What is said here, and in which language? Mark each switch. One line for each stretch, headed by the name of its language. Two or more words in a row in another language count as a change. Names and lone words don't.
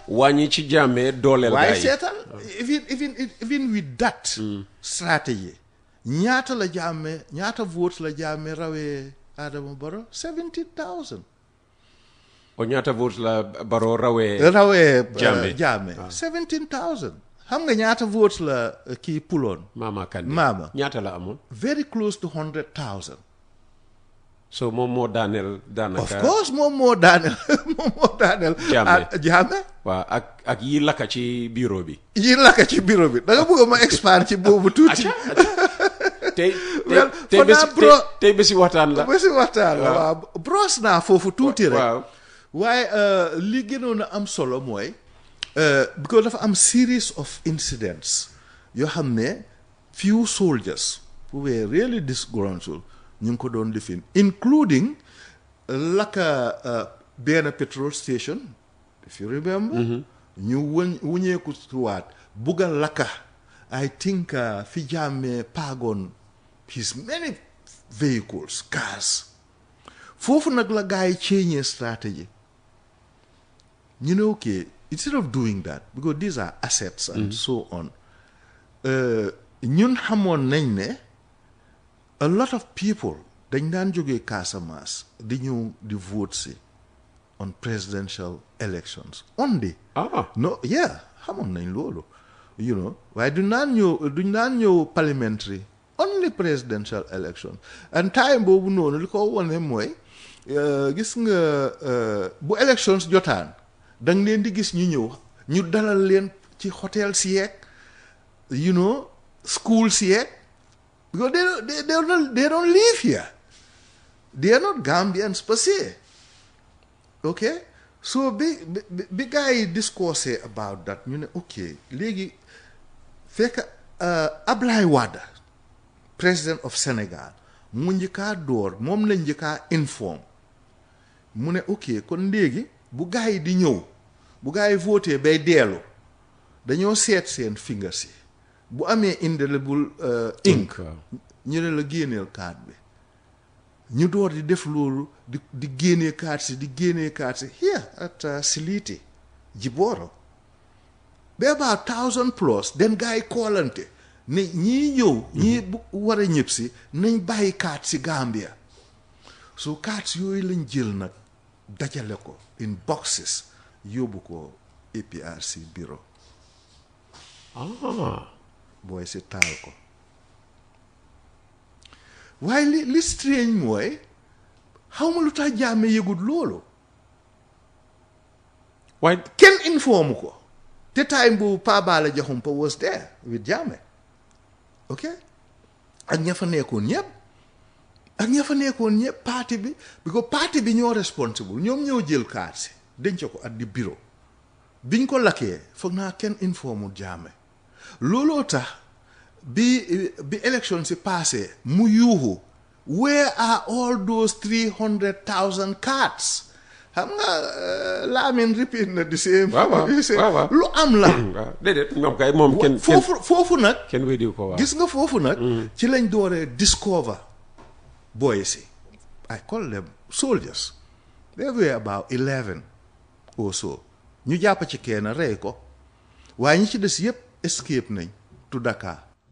Wolof: wàññi ci Jammeh dooleel gaay waaye seetal
English: even with that strategy
Wolof: ñaata votes la Jammeh rawee Adama Barrow 70,000 o ñaata votes la Barrow rawee Jammeh 17,000 xam nga ñaata votes la kii puloon Mama ñaata la amoon
English: very close to 100,000
Wolof: so moom moo daaneel daanaka
English: of course
Wolof: moom moo daaneel Jammeh waaw ak yi lakka ci bureau bi da nga bëgg ma expand ci boobu tuuti tey bési waxtaan la waaw brosse naa foofu tuuti rek waaye li gënoon a am solo mooy because dafa am
English: series of incidents
Wolof: yoo xam ne
English: few soldiers who were really disgruntled
Wolof: ñu ngi ko doon lifin including lakka benn
English: petrol station if you remember
Wolof: ñu wuñeeku tuwaat bugga lakka
English: I think
Wolof: fi Jammeh paagoon
English: his many vehicles cars
Wolof: foofu nag la gars yi change
English: strategy
Wolof: ñu ne
English: okay instead of doing that because these are assets and so on
Wolof: ñun xamoon nañ ne
English: a lot of people
Wolof: dañ daan jógee Casamance di ñëw di vote si
English: on presidential elections
Wolof: only xamoon nañ loolu waaye duñ daan ñëw
English: parliamentary only presidential elections and time
Wolof: boobu noonu li ko wone mooy gis nga bu elections jotaan danga leen di gis ñu ñëw ñu dalal leen ci hôtel si yeeg school si yeeg
English: because they don't live here. They are not Gambians per se. Okay? So big guy discourse about that. You know,
Wolof: okay, léegi fekk Ablaye Wade,
English: president of Senegal,
Wolof: mu njëkkaa door moom la njëkkaa inform mu ne ok kon léegi bu gars yi di ñëw bu gars yi voté bay deelu dañoo seet seen finger si bu amee
English: indelible ink
Wolof: ñu ne la génneel carte bi ñu door di def loolu di génnee carte si
English: here at
Wolof: Siliti Jiboro ba
English: about 1,000 plus
Wolof: den gars yi koolante ne ñii ñëw ñii bu war a ñëpp si nañ bàyyi carte si Gambia so carte yooyu lañ jël nag dajale ko
English: in boxes
Wolof: yóbbu ko APRC bureau booy si taal ko waaye li strange mooy xaw ma lu tax Jammeh yëgut loolu waaye kenn informe ko te time boobu Pa Bala Jaxumpa
English: was there with Jammeh
Wolof: ok ak ña fa nekkoon ñëpp parti bi because parti bi ñoo responsible ñoom ñoo jël carte si denc ko at di bureau biñ ko lakkee foog naa kenn informul Jammeh looloo tax bi élection si passé mu yuuxu
English: where are all those 300,000 cards
Wolof: xam nga Lamin repeat na di same lu am la déedéet moom kay moom kenn foofu nag kenn weddiwu ko waaw gis nga foofu nag ci lañ dooree discover boys yi
English: I call them soldiers they were about 11 or so
Wolof: ñu jàpp ci kenn rey ko waaye ñi ci des yëpp escape nañ to Dakar